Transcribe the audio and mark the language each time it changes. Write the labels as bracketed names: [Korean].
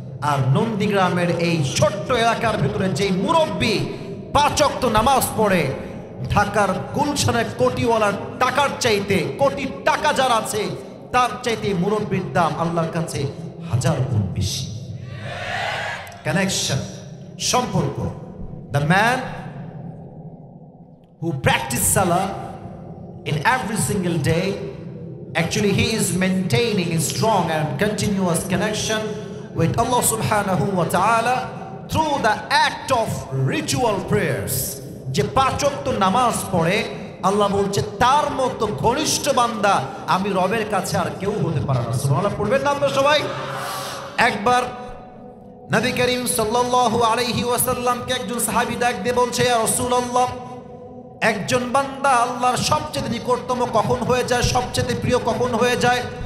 [Bangla] আর নন্দীগ্রামের এই ছোট্ট এলাকার ভিতরে যেই মুরব্বী 5 ওয়াক্ত নামাজ পড়ে, ঢাকার গুলশানের কোটিওয়ালার টাকার চাইতে, কোটি টাকা যার আছে তার চাইতে মুরব্বীর দাম আল্লাহর কাছে 1000 গুণ বেশি। কানেকশন, সম্পর্ক। [English] The man who practice salah in every single day, actually he is maintaining a strong and continuous connection with Allah subhanahu wa ta'ala through the act of ritual prayers. [Bangla] যে 5 ওয়াক্ত নামাজ পড়ে, আল্লাহ বলছে তার মতো ঘনিষ্ঠ বান্দা আমি রবের কাছে আর কেউ হতে পারে না। সুবহানাল্লাহ পড়বেন না আমরা সবাই? একবার নবী করিম সাল্লাল্লাহু আলাইহি ওয়াসাল্লামকে একজন সাহাবী ডাক দিয়ে বলছে, ইয়া রাসূলুল্লাহ, একজন বান্দা আল্লাহর সবচেয়ে নিকটতম কখন হয়ে যায়, সবচেয়ে প্রিয় কখন হয়ে যায়?